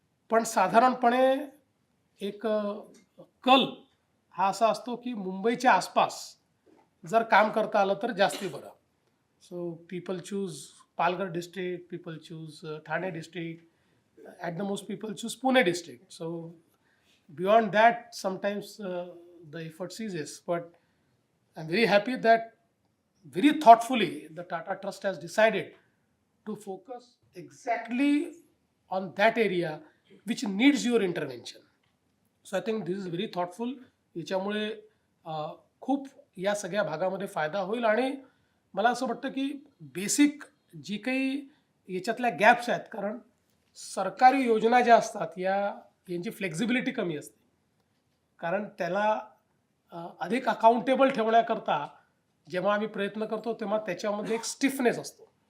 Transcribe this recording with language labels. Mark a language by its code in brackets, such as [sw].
[mr] पण साधारणपणे एक कल हा असा असतो की मुंबईच्या आसपास जर काम करता आलं तर जास्ती बरं. [en] So people choose Palghar district, people choose Thane district, at the most people choose Pune district. So beyond that sometimes the effort ceases. But I'm very happy that very thoughtfully the Tata Trust has decided to focus exactly on that area which needs your intervention. So I think this is very thoughtful. [mr] याच्यामुळे खूप या सगळ्या भागामध्ये फायदा होईल. आणि मला असं वाटतं की बेसिक जी काही याच्यातल्या गॅप्स आहेत, कारण सरकारी योजना ज्या असतात यांची फ्लेक्झिबिलिटी कमी असते, कारण त्याला अधिक अकाउंटेबल ठेवण्याकरता जेव्हा आम्ही प्रयत्न करतो तेव्हा त्याच्यामध्ये एक स्टिफनेस असतो.